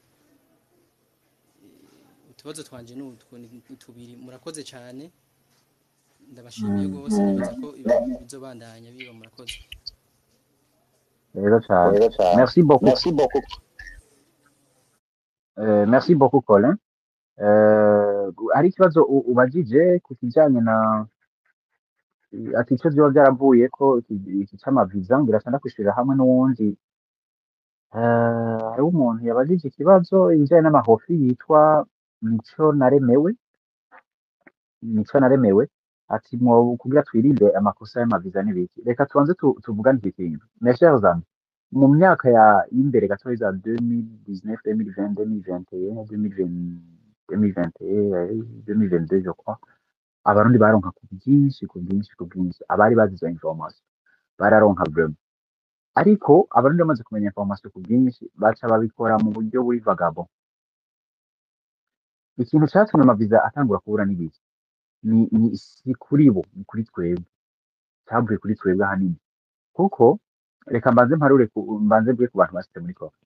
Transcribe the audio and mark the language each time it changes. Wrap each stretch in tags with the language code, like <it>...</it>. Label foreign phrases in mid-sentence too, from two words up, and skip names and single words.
<rn>Utubazo twanje tubiri. Murakoze cyane, ndabashimiye gose, nibaza ko ibintu bizobandanya biba. Murakoze rero cyane.</rn> <fr>Merci beaucoup. Merci beaucoup Colin.</fr> <rn>Hari ikibazo ubajije ku kijanye na ati ico vyoba byaravuye ko iki c'amaviza ngira cyane kwishurira hamwe n'uwundi. Hariho umuntu yabajije ikibazo ibijanye n'amahofi yitwa Mico Naremewe ati kugira twirinde amakosa y'amaviza n'ibiki, reka tubanze tuvugane iki kintu.</rn> <fr>Mes chers amis,</fr> <rn>mu myaka y'imbere gatoya za 2019 2020 2021 2022</rn> <fr>je crois,</fr> <rn>abarundi baronka ku bwinshi abari bazi izo information bararonka vraiment, ariko abarundi bamaze kumenya information ku bwinshi baca babikora mu buryo buri vagabo. Ikintu cyatumye amaviza atangura kubura n'ibiki ni si kuri bo, ni kuri twebwe, cyavuye kuri twebwe ahanini, kuko reka mbanze bwe ku bantu bashitse muri Corée.</rn>